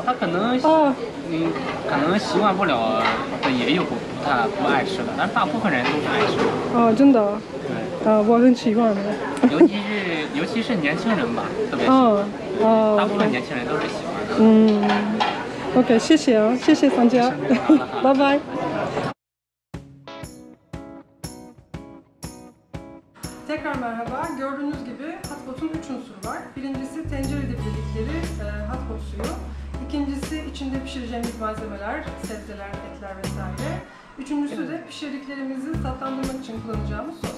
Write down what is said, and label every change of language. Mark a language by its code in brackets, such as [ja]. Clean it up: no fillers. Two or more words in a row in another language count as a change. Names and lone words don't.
[zh] 他可能可能习惯不了的也有不爱吃的，但是大部分人都是爱吃的。真的。对。我很喜欢的。尤其是年轻人吧，特别喜欢。大部分年轻人都是喜欢的。 OK， 谢谢啊，谢谢大家，拜拜。 [tr] Tekrar merhaba. Gördüğünüz gibi [en] hot pot'un [tr] 3 unsuru var. Birincisi tencerede pişirdikleri hot pot suyu. İkincisi içinde pişireceğimiz malzemeler, sebzeler, etler vesaire. Üçüncüsü de pişirdiklerimizi tatlandırmak için kullanacağımız sos.